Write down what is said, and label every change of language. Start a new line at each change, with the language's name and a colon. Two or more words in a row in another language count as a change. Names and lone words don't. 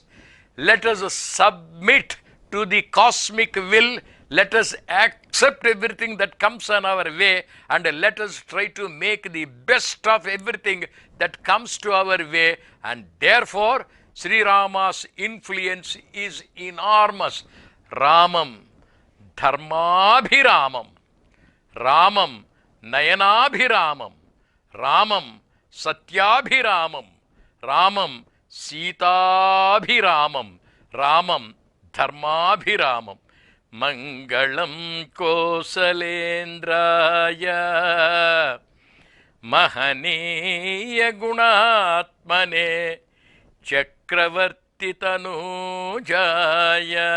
English: Let us submit to the cosmic will. Let us accept everything that comes on our way, and let us try to make the best of everything that comes to our way. And therefore, Sri Rama's influence is enormous.
Sanskrit: रामं धर्माभिरामं, रामं नयनाभिरामं, रामं सत्याभिरामं, रामं सीताभिरामं, रामं धर्माभिरामं. మంగళం కోసలేంద్రాయ మహనీయ గుణాత్మనే చక్రవర్తి తనూజాయ